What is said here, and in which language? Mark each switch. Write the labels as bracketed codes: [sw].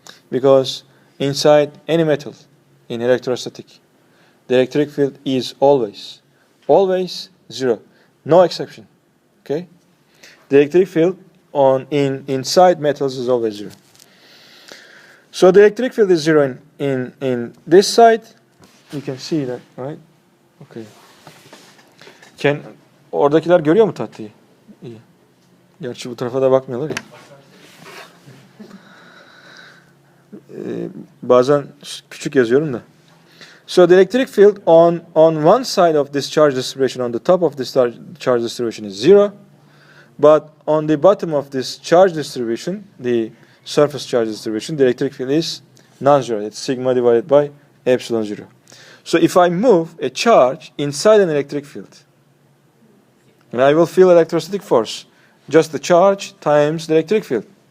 [en] Because inside any metal in electrostatic, the electric field is always 0, no exception. Okay? The electric field inside metals is always 0. So the electric field is 0 in this side. You can see that, right? Okay. [tr] Oradakiler görüyor mu tahtayı? İyi. Gerçi bu tarafa da bakmıyorlar ya. Bazen küçük yazıyorum da. [en] So the electric field on one side of this charge distribution, on the top of this charge distribution is 0, but on the bottom of this charge distribution, the surface charge distribution, the electric field is non-zero. It's sigma divided by epsilon 0. So if I move a charge inside an electric field, and I will feel electrostatic force, just the charge times the electric field.